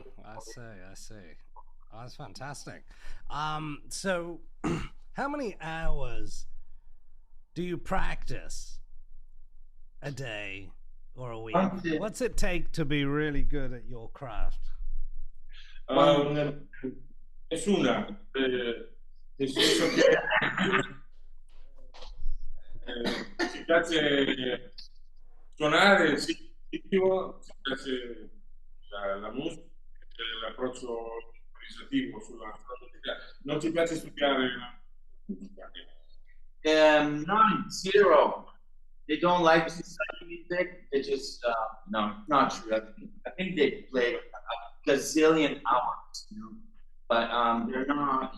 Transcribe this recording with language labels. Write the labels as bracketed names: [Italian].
[English] I see. Oh, that's fantastic. So how many hours do you practice a day or a week? What's it take to be really good at your craft? [Italian] Nessuna, nel senso che ci piace suonare, sì, ci piace la musica, l'approccio organizzativo sulla musica, non ci piace studiare la musica. [English] None, zero. They don't like to study music. They just no, not true. I think they play a gazillion hours, you know, but they're not.